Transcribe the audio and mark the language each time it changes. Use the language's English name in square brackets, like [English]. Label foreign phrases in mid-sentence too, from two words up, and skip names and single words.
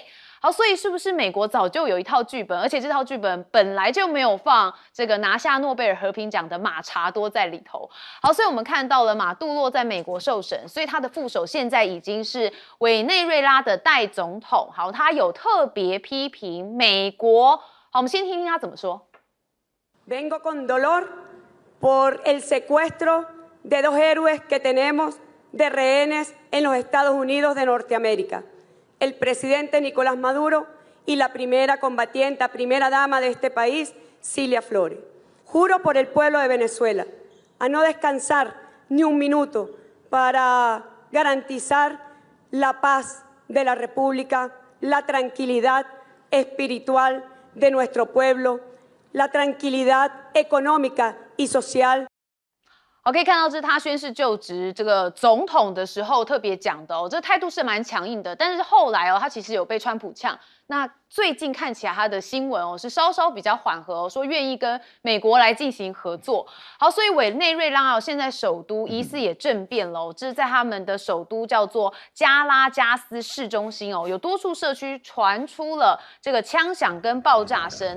[Chinese] 好，所以是不是美国早就有一套剧本，而且这套剧本本来就没有放这个拿下诺贝尔和平奖的马查多在里头？好，所以我们看到了马杜罗在美国受审，所以他的副手现在已经是委内瑞拉的代总统。好，他有特别批评美国。好，我们先听听他怎么说。 [Spanish] Vengo con dolor por el secuestro de dos héroes que tenemos de rehenes en los Estados Unidos de Norteamérica, el presidente Nicolás Maduro y la primera combatiente, primera dama de este país, Cilia Flores. Juro por el pueblo de Venezuela a no descansar ni un minuto para garantizar la paz de la República, la tranquilidad espiritual de nuestro pueblo.La tranquilidad económica y social。 [Chinese] 可以看到这是他宣誓就职这个总统的时候特别讲的这态度是蛮强硬的，但是后来他其实有被川普呛。那最近看起来他的新闻是稍稍比较缓和说愿意跟美国来进行合作。好，所以委内瑞拉现在首都疑似也政变了这是在他们的首都叫做加拉加斯市中心有多处社区传出了这个枪响跟爆炸声。